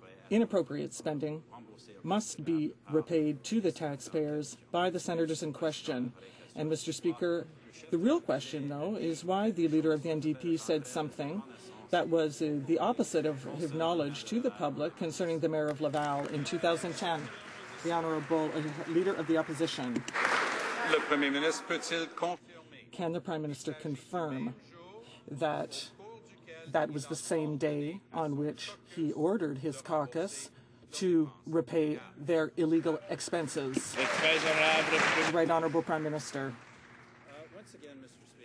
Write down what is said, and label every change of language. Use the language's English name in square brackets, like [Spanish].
[English] Inappropriate spending must be repaid to the taxpayers by the senators in question. And Mr. Speaker, the real question, though, is why the leader of the NDP said something that was the opposite of his knowledge to the public concerning the Mayor of Laval in 2010. The Honourable Leader of the Opposition. [French] Le Premier ministre peut-il confirmer? [English] Can the Prime Minister confirm that that was the same day on which he ordered his caucus to repay their illegal expenses? Right Honourable Prime Minister. Once again, Mr.